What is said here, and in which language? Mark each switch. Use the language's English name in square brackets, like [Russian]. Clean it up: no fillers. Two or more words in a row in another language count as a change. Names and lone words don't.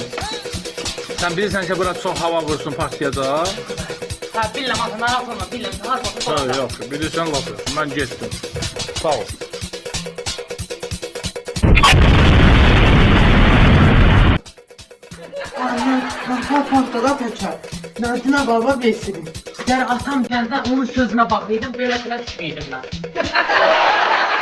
[Azerbaijani] Sən bilirsən ki, bura çox hava vursun partiyada. Hə, biləm, atına atılma, biləm, harda olsa dolacaq. Yox, bilirsən lafı, mən getdim. Sağ ol. [Turkish] Parkada kaçar. Nadine baba besledim. Yani atam geldi onun sözüne bakıyordum böyle düşmeydim ben.